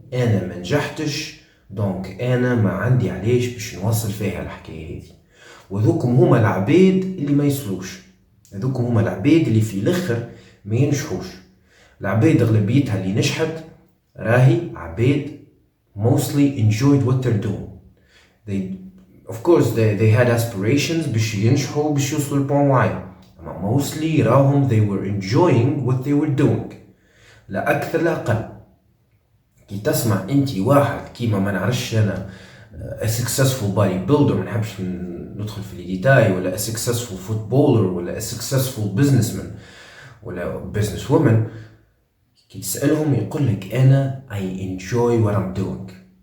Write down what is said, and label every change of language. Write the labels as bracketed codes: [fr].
[ar] انا ما نجحتش دونك انا ما عندي علاش باش نوصل فيها الحكايه هذه. وذوكم هما العباد اللي ما يصلوش، هذوكم هما العباد اللي في الاخر ما ينجحوش. العباد اغلبيتها اللي نجحت راهي عباد [en] mostly enjoyed what they're doing. Of course they had aspirations [ar] باش ينجحوا باش يوصلوا لبوان معين، اما [en] mostly [ar] راهم [en] they were enjoying what they were doing، [ar] لا اكثر لا اقل. كي تسمع انتي واحد كيما ما نعرفش انا [en] a successful bodybuilder، [ar] ما نحبش ندخل في الديتاي، ولا [en] a successful footballer [ar] ولا [en] a successful businessman [ar] ولا businesswoman، كي تسألهم يقول لك أنا [en] I enjoy what I'm doing.